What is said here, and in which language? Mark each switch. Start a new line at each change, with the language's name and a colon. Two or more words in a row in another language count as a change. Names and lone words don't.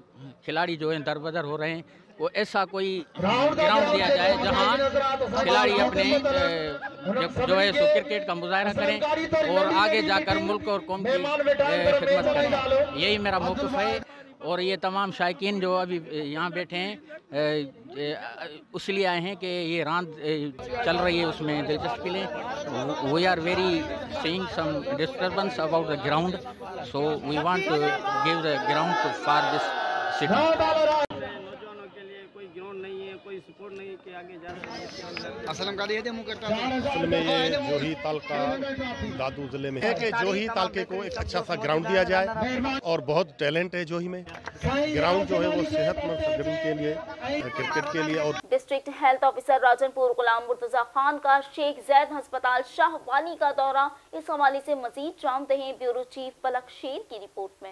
Urdu: کھلاڑی جو ہیں در بدر ہو رہے ہیں، وہ ایسا کوئی گراؤنڈ دیا جائے جہاں کھلاڑی اپنے جو ہے سو کرکٹ کا مظاہرہ کریں اور آگے جا کر ملک اور قوم کی خدمت کریں۔ یہی میرا موقف ہے۔ اور یہ تمام شائقین جو ابھی یہاں بیٹھے ہیں اس لیے آئے ہیں کہ یہ راند چل رہی ہے، اس میں دلچسپی لیں۔
English: We are very seeing some disturbance about the ground, so we want to give the ground for this city.
Urdu: اصل میں یہ جوہی تعلقہ دادو ضلعے میں ہے کہ جوہی تعلقے کو ایک اچھا سا گراؤنڈ دیا جائے اور بہت ٹیلنٹ ہے جوہی میں. گراؤنڈ جو ہے وہ صحت مند سرگرمی کے لیے، کرکٹ کے لیے. اور
English: District Health Officer
Urdu: راجن پور غلام مرتضیٰ خان کا شیخ زید اسپتال شاہ والی کا دورہ، اس حوالے سے مزید جانتے ہیں
English: bureau chief
Urdu: پلک شیر کی رپورٹ میں.